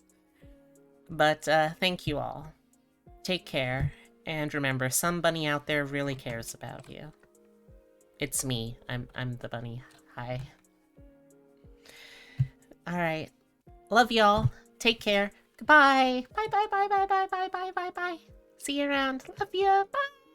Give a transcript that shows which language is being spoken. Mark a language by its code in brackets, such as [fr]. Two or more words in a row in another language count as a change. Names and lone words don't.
[en] But thank you all. Take care, and remember, some bunny out there really cares about you. It's me. I'm the bunny. Hi. Alright. Love y'all. Take care. Goodbye. Bye bye bye bye bye bye bye bye bye. See you around. Love ya. Bye.